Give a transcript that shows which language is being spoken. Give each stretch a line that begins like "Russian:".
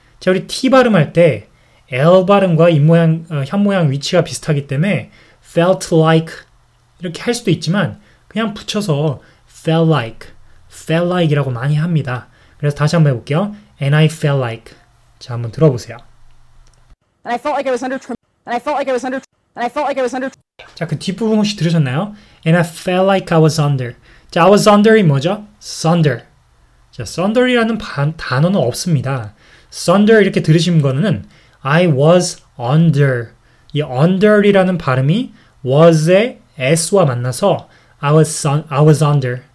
Korean: 자, 우리 T 발음할 때 L 발음과 입모양, 현모양 위치가 비슷하기 때문에
English: felt like
Korean: 이렇게 할 수도 있지만 그냥 붙여서 felt like.
English: Felt like
Korean: 이라고 많이 합니다. 그래서 다시 한번 해볼게요.
English: NI felt like.
Korean: 자, 한번 들어보세요.
English: And I felt like I was under And I felt like I was under And I felt like I was under
Korean: 자, 그 뒷부분 혹시 들으셨나요?
English: And I felt like I was under.
Korean: 자,
English: I was under
Korean: 이 뭐죠?
English: Thunder.
Korean: 자, thunder이라는 단어는 없습니다.
English: Thunder
Korean: 이렇게 들으신 거는
English: I was under.
Korean: 이 under이라는 발음이 was의 s와 만나서
English: I was under.